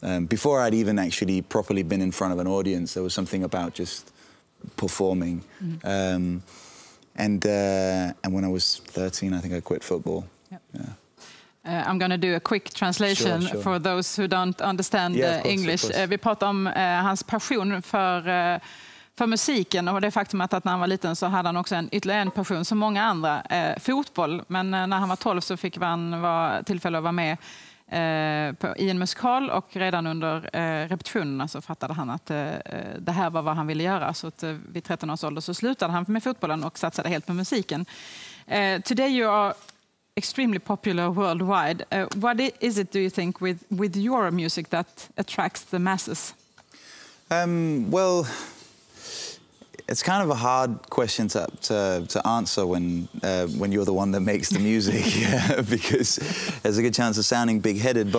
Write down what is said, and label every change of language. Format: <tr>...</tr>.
<en>Before I'd even actually properly been in front of an audience, there was something about just performing. Mm-hmm. And when I was 13, I think I quit football. Yep. Yeah. I'm going to do a quick translation for those who don't understand English.</en> <sv>Vi pratar om hans passion för musiken och det faktum att när han var liten så hade han också ytterligare en passion som många andra, fotboll. Men när han var 12 så fick han tillfälle att vara med i en musikal och redan under repetitionerna så fattade han att det här var vad han ville göra. Så att vid 13 års ålder så slutade han med fotbollen och satsade helt på musiken.</sv> <en>Today you are extremely popular worldwide. What is it, do you think, with your music that attracts the masses? Well, it's kind of a hard question to answer when you're the one that makes the music, because there's a good chance of sounding big-headed.</en>